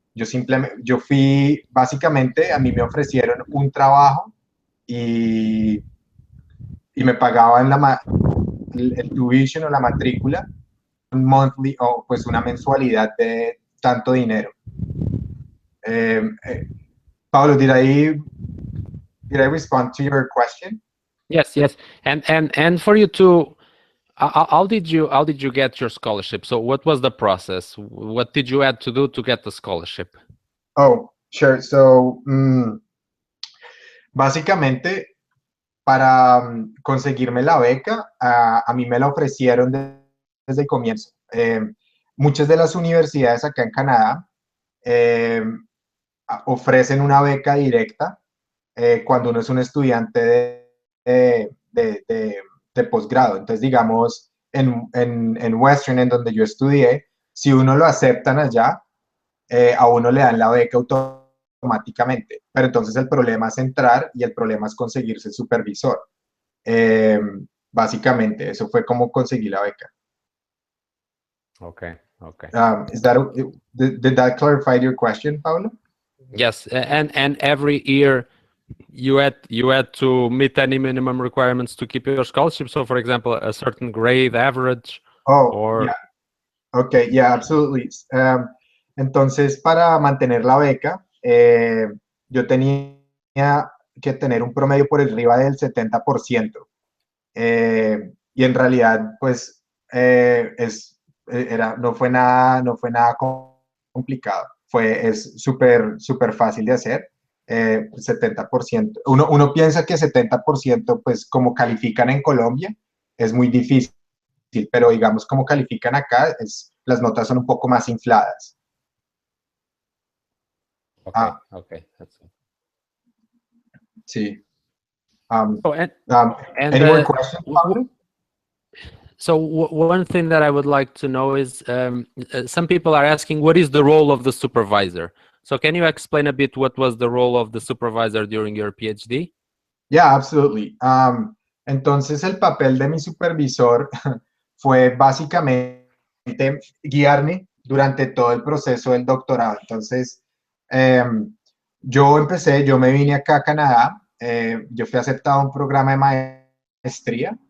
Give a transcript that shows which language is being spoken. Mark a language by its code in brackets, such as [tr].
[es] Yo fui, básicamente, a mí me ofrecieron un trabajo y, y me pagaban el tuition o la matrícula, un monthly o pues una mensualidad de tanto dinero. [en] Eh, eh, Pablo, did I respond to your question? Yes, yes, and for you too. How did you get your scholarship? So what was the process? What did you have to do to get the scholarship? Oh, sure. [es] So, básicamente, para conseguirme la beca, a mí me la ofrecieron desde el comienzo. Muchas de las universidades acá en Canadá eh, ofrecen una beca directa cuando uno es un estudiante de posgrado. Entonces, digamos, en Western, en donde yo estudié, si uno lo aceptan allá, a uno le dan la beca automáticamente. Pero entonces el problema es entrar y el problema es conseguirse el supervisor. Eh, Básicamente, eso fue como conseguí la beca. [en] Okay, okay. Did that clarify your question, Pablo? Yes, and every year you had to meet any minimum requirements to keep your scholarship. So, for example, a certain grade average, Oh, or yeah. Okay, yeah, absolutely. [es] Entonces, para mantener la beca, yo tenía que tener un promedio por arriba del 70%. Y en realidad, pues, no fue nada complicado. Es súper fácil de hacer. 70%. Uno piensa que 70%, pues como califican en Colombia, es muy difícil, pero digamos como califican acá, las notas son un poco más infladas. [en] Okay, okay, that's good. [es] Sí. [en] Oh, Any more questions, Pablo? So one thing that I would like to know is some people are asking, what is the role of the supervisor? So can you explain a bit what was the role of the supervisor during your PhD? Yeah, absolutely. [es] Entonces el papel de mi supervisor fue básicamente guiarme durante todo el proceso del doctorado. Entonces, yo me vine acá a Canadá, yo fui aceptado a un programa de maestría.